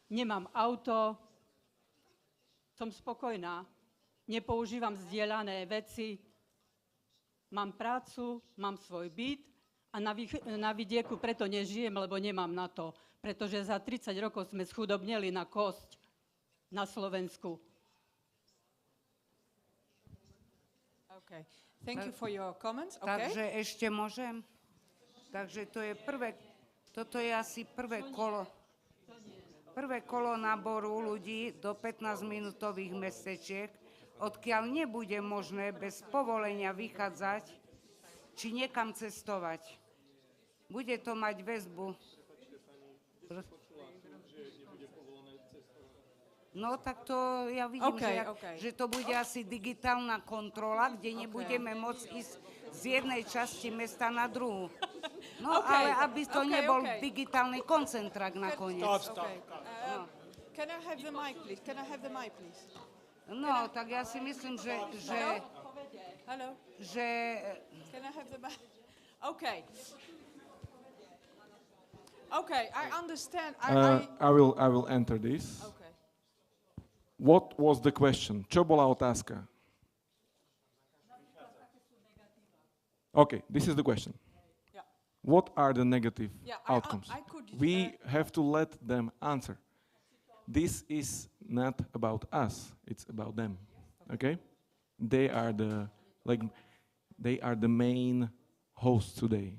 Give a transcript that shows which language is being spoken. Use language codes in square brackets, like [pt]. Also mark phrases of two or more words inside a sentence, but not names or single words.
[sk] Nemám auto. Som spokojná. nepoužívam zdieľané veci, mám prácu, mám svoj byt a na vidieku preto nežijem, lebo nemám na to. Pretože za 30 rokov sme schudobneli na kosť na Slovensku. [en] Okay. Thank you for your comments. Okay. [sk] Takže ešte môžem? Takže toto je asi prvé kolo náboru ľudí do 15-minútových mestečiek, odkiaľ nebude možné bez povolenia vychádzať či niekam cestovať. Bude to mať väzbu. No tak to ja vidím, že to bude asi digitálna kontrola, kde nebudeme môcť ísť z jednej časti mesta na druhú. No ale aby to nebol digitálny koncentrák nakoniec. [en] Can I have the mic, please? [sk] No, tak ja si myslím, že [en] Hello? Can I have the mic? Okay. Okay, I understand. I will enter this. Okay. What was the question? [sk] Čo bola otázka? [en] Okay, this is the question. Yeah. What are the negative Yeah, outcomes? I could, we have to let them answer. This is not about us, it's about them. Okay? They are the main hosts today.